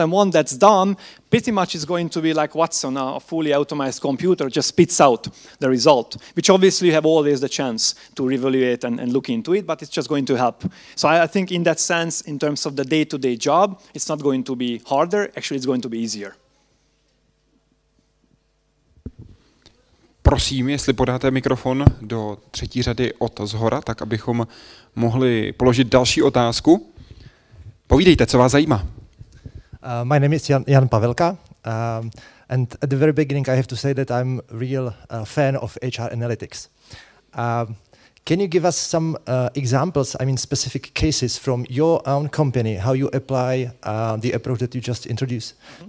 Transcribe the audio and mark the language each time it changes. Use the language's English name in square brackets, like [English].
[English] And one that's done, pretty much is going to be like Watson, a fully automated computer just spits out the result, which obviously you have always the chance to reevaluate and look into it, but it's just going to help. So I think in that sense, in terms of the day-to-day job, it's not going to be harder, actually it's going to be easier. [Czech] Prosím, jestli podáte mikrofon do třetí řady od zhora, tak abychom mohli položit další otázku. Povídejte, co vás zajímá. [English] My name is Jan Pavelka, and at the very beginning I have to say that I'm a real fan of HR analytics. Can you give us some examples, I mean specific cases from your own company, how you apply the approach that you just introduced? Mm-hmm.